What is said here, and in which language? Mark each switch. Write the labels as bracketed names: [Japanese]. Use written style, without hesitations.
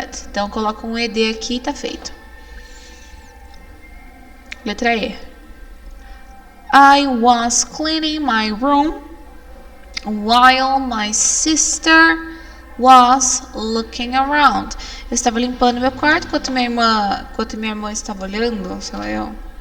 [Portuguese] Então coloca um ED aqui e tá feito. Letra E. [English] I was cleaning my room while my sister was looking around. [Portuguese] Eu estava limpando meu quarto enquanto minha irmã estava olhando, sei lá eu.